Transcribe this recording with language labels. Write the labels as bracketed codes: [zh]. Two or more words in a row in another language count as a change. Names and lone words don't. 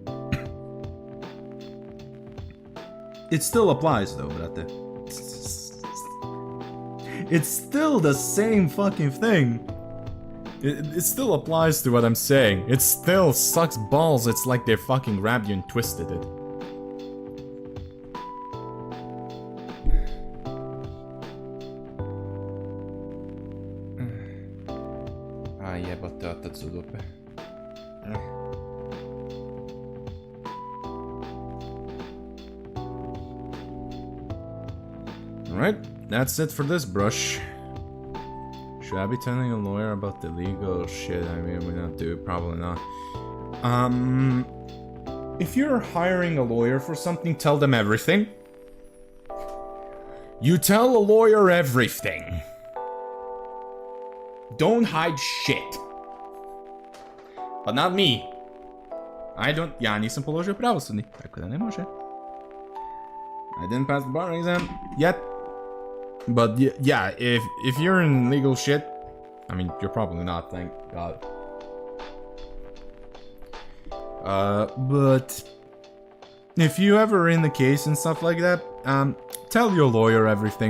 [en] It still applies though, brate. It's still the same fucking thing. It still applies to what I'm saying. It still sucks balls. It's like they fucking grabbed you and twisted it. [sr] Ah, jebate otac u dupe. [en] Alright, that's it for this brush. Should I be telling a lawyer about the legal shit? I mean, we don't do it, probably not. If you're hiring a lawyer for something, tell them everything. You tell a lawyer everything. Don't hide shit. But not me. I don't... [sr] Ja nisam položio pravosudni, tako da ne može. [en] I didn't pass the bar exam yet. But yeah, if you're in legal shit, I mean, you're probably not, thank God. But if you ever in the case and stuff like that, tell your lawyer everything.